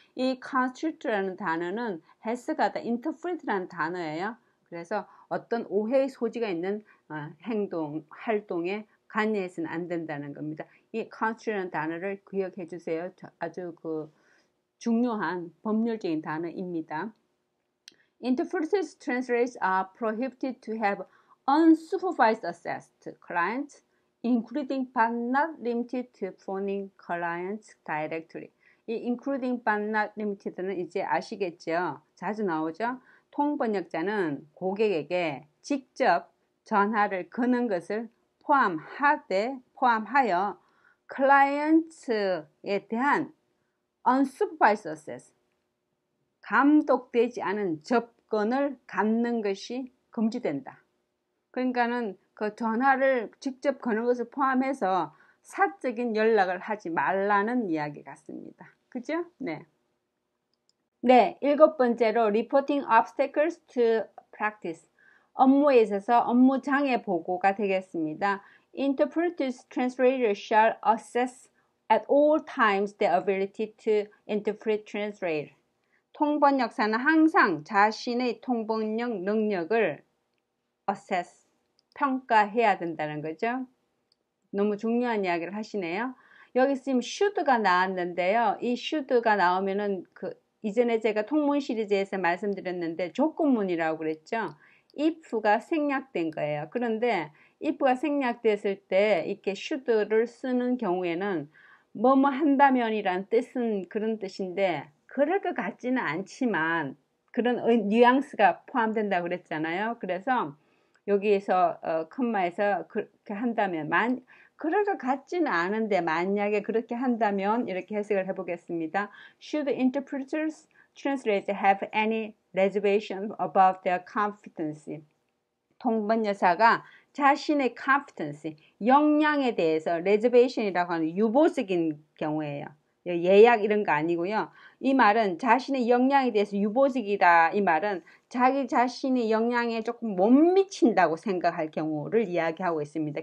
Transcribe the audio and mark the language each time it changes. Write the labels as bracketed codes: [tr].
[ko] 이 constitute라는 단어는 해석하다, interpret라는 단어예요. 그래서 어떤 오해의 소지가 있는 행동, 활동에 관여해서는 안 된다는 겁니다. 이 constitute라는 단어를 기억해 주세요. 아주 중요한 법률적인 단어입니다. [en] Interpreters, translators are prohibited to have unsupervised access to clients, including but not limited to phoning clients directly. [ko] 이 [en] including but not limited [ko] 는 이제 아시겠죠? 자주 나오죠? 통번역자는 고객에게 직접 전화를 거는 것을 포함하여 클라이언트에 대한 [en] unsupervised access, [ko] 감독되지 않은 접근을 갖는 것이 금지된다. 그러니까는 그 전화를 직접 거는 것을 포함해서 사적인 연락을 하지 말라는 이야기 같습니다. 그죠? 네. 네, 일곱 번째로 [en] reporting obstacles to practice. [ko] 업무에 있어서 업무 장애 보고가 되겠습니다. [en] Interpreters, translators shall assess at all times their ability to interpret, translate. [ko] 통번역사는 항상 자신의 통번역 능력을 assess, 평가해야 된다는 거죠. 너무 중요한 이야기를 하시네요. 여기 지금 should가 나왔는데요. 이 should가 나오면은 이전에 제가 통문 시리즈에서 말씀드렸는데 조건문이라고 그랬죠. if가 생략된 거예요. 그런데 if가 생략됐을 때 이렇게 should를 쓰는 경우에는 뭐뭐 한다면이란 뜻은 그런 뜻인데 그럴 것 같지는 않지만 그런 뉘앙스가 포함된다고 그랬잖아요. 그래서 여기에서 컴마에서 그렇게 한다면 그럴 것 같지는 않은데 만약에 그렇게 한다면 이렇게 해석을 해보겠습니다. [en] Should interpreters, translators have any reservation about their competency? [ko] 통번여사가 자신의 competence, 역량에 대해서 reservation이라고 하는 유보적인 경우예요. 예약 이런 거 아니고요. 이 말은 자신의 역량에 대해서 유보적이다. 이 말은 자기 자신의 역량에 조금 못 미친다고 생각할 경우를 이야기하고 있습니다.